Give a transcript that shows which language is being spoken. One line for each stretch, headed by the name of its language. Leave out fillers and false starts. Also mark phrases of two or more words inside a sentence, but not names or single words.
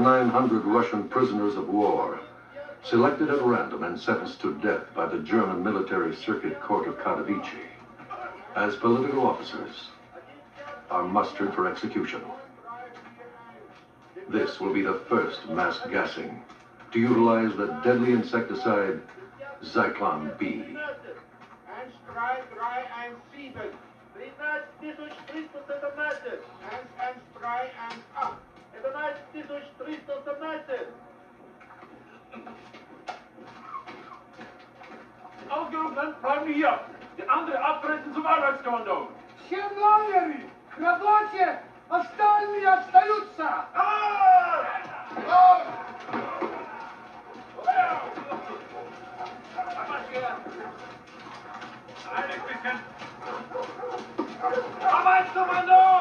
English: 100 Russian prisoners of war, selected at random and sentenced to death by the German Military Circuit Court of Katowice, as political officers, are mustered for execution. This will be the first mass gassing to utilize the deadly insecticide Zyklon B. 13317. 11317. 11318. 11317.
German: Ausgerufenen bleiben hier. Die andere abtreten zum Arbeitskommando.
Russian: Всем лагерю! К работе! Остальные остаются!
German: Arbeitskommando!